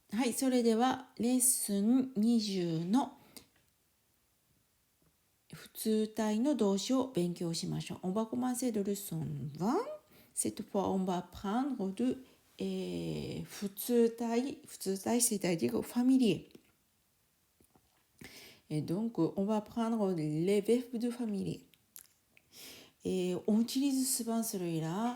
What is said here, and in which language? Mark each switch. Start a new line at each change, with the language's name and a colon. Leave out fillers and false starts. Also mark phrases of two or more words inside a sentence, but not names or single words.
Japanese: はい、それではレッスン20の普通体の動詞を勉強しましょう。
French: On va commencer de leçon 20. Cette fois, on va prendre de 普通体、c'est-à-dire familier. Et donc, on va prendre les verbes de familier. Et on utilise souvent celui-là.